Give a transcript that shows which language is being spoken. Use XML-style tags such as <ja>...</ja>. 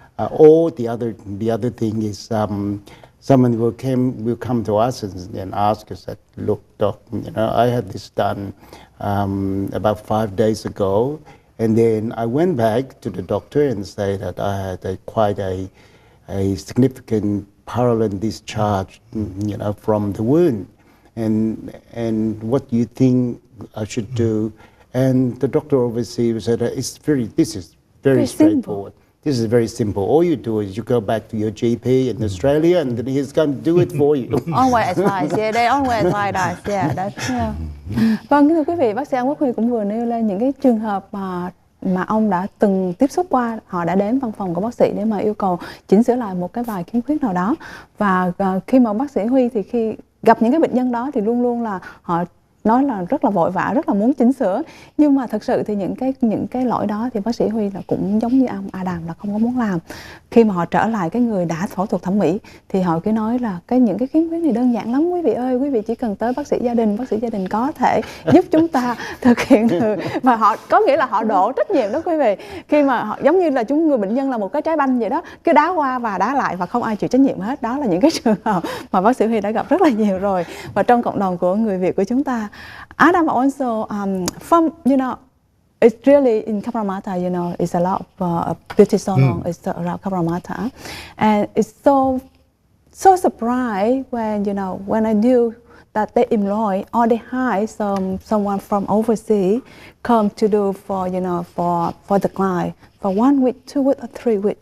<en>Or the other thing is someone will come to us and ask us that, look, Doc, I had this done about 5 days ago, and then I went back to the doctor and said that I had quite a significant parallel discharge, from the wound, and what do you think I should do? And the doctor overseas said, this is very straightforward. This is very simple. All you do is you go back to your GP in Australia, and then he's going to do it for you. Always advise, yeah, they always advise us, yeah, that's, yeah.</en> <vi>Vâng, kính thưa quý vị, bác sĩ Quoc Huy cũng vừa nêu lên những cái trường hợp mà mà ông đã từng tiếp xúc qua, họ đã đến văn phòng của bác sĩ để mà yêu cầu chỉnh sửa lại một cái vài khiếm khuyết nào đó. Và khi mà bác sĩ Huy thì khi gặp những cái bệnh nhân đó thì luôn luôn là họ nói là rất là vội vã, rất là muốn chỉnh sửa. Nhưng mà thật sự thì những cái lỗi đó thì bác sĩ Huy là cũng giống như ông Adam là không có muốn làm. Khi mà họ trở lại cái người đã phẫu thuật thẩm mỹ thì họ cứ nói là những cái khiếm khuyết này đơn giản lắm quý vị ơi, quý vị chỉ cần tới bác sĩ gia đình có thể giúp chúng ta thực hiện được. Và họ có nghĩa là họ đổ trách nhiệm đó quý vị. Khi mà họ giống như là người bệnh nhân là một cái trái banh vậy đó, cứ đá qua và đá lại và không ai chịu trách nhiệm hết. Đó là những cái trường hợp mà bác sĩ Huy đã gặp rất là nhiều rồi. Và trong cộng đồng của người Việt của chúng ta,</vi> <en>Adam also from it's really in Cabramatta, it's a lot of beauty salon. It's around Cabramatta, and it's so surprised when I knew that they employ or they hire someone from overseas come to do for the client for 1 week, 2 weeks, or 3 weeks.</en>